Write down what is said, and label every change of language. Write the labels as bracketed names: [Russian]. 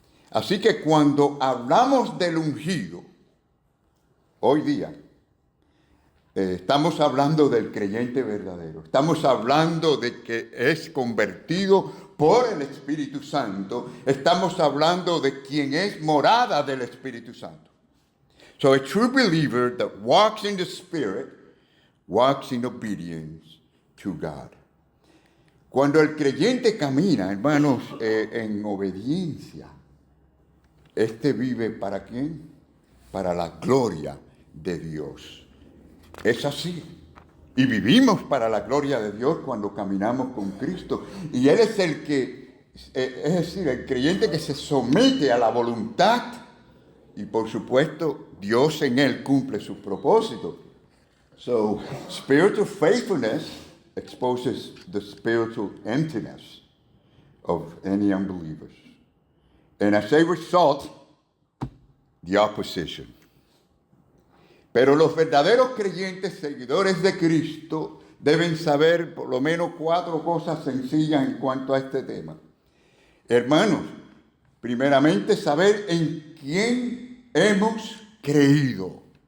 [Spanish] Así que cuando hablamos del ungido, hoy día, estamos hablando del creyente verdadero. Estamos hablando de que es convertido por el Espíritu Santo. Estamos hablando de quien es morada del Espíritu Santo. [English] So a true believer that walks in the Spirit walks in obedience to God. [Spanish] Cuando el creyente camina, hermanos, en obediencia, este vive ¿para quién? Para la gloria de Dios. Es así. Y vivimos para la gloria de Dios cuando caminamos con Cristo. Y Él es el que, es decir, el creyente que se somete a la voluntad. Y por supuesto, Dios en Él cumple sus propósitos. [English] So, spiritual faithfulness exposes the spiritual emptiness of any unbelievers. And as a result, the opposition. [Spanish] Pero los verdaderos creyentes, seguidores de Cristo, deben saber por lo menos 4 cosas sencillas en cuanto a este tema. Hermanos, primeramente saber en quién hemos creído.